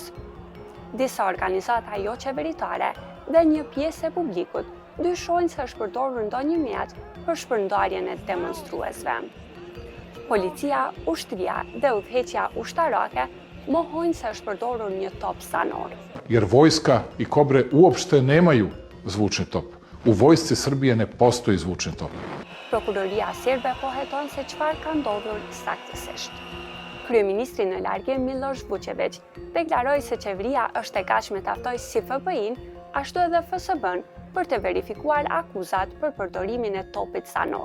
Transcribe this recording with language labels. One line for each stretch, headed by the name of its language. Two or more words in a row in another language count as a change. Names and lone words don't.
Albanian: Disa organizata jo qeveritare dhe një pjesë e publikut dyshojnë se është përdorur ndonjë mjet për shpërndarjen e demonstruesve. Policia, ushtria dhe udhëheqja ushtarake mohojnë se është përdorur një top stanor.
Serbian: Jer vojska i Kobre uopšte nemaju zvučni top. U vojsci Srbije ne postoji zvučni top.
Albanian: Prokuroria serbe po heton se çfarë ka ndodhur saktësisht. Kryeministri në largje Miloš Vučević deklaroi se qeveria është e gatshme të aftojë si FBI-n, ashtu edhe FSB-n për të verifikuar akuzat për përdorimin e topit zanor.